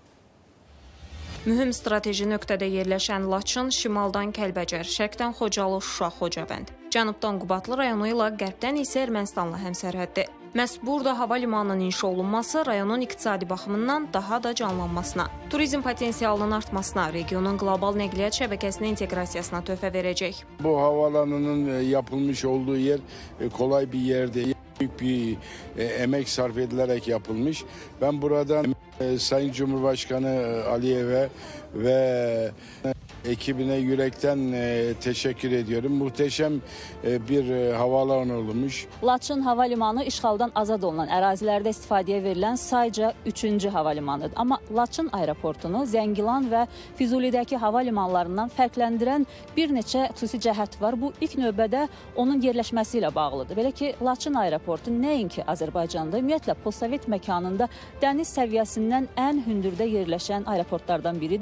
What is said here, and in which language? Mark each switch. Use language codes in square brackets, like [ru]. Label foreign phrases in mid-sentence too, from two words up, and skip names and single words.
[az] Mühüm strateji nöqtədə yerləşən Laçın şimaldan Kəlbəcər, şərqdən Xocalı, Şuşa, Xocavənd, cənubdan Qubadlı rayonu ilə qərbdən isə Ermənistanla həmsərhəddir. Məhz burada hava limanının inşa olunması rayonun iqtisadi baxımından daha da canlanmasına, turizm potensialının artmasına, regionun qlobal nəqliyyat şəbəkəsinin inteqrasiyasına töhfə verəcək. [tr] Bu havalanının yapılmış olduğu yer kolay bir yer değil. Büyük bir emek sarf edilerek yapılmış. Ben buradan Sayın Cumhurbaşkanı Aliyev'e ve ekibine yürekten teşekkür ediyorum. Muhteşem bir havaalanı olmuş. [az] Laçın Hava Limanı işğaldan azad olunan ərazilərdə istifadəyə verilən sayca 3-cü hava limanıdır. Amma Laçın aeroportunu Zəngilan və Füzulidəki hava limanlarından fərqləndirən bir neçə xüsusi cəhət var. Bu ilk növbədə onun yerləşməsi ilə bağlıdır. Belə ki, Laçın aeroportu nəinki Azərbaycanda, ümumiyyətlə postsovet məkanında dəniz səviyyəsindən ən hündürdə yerləşən aeroportlardan biridir.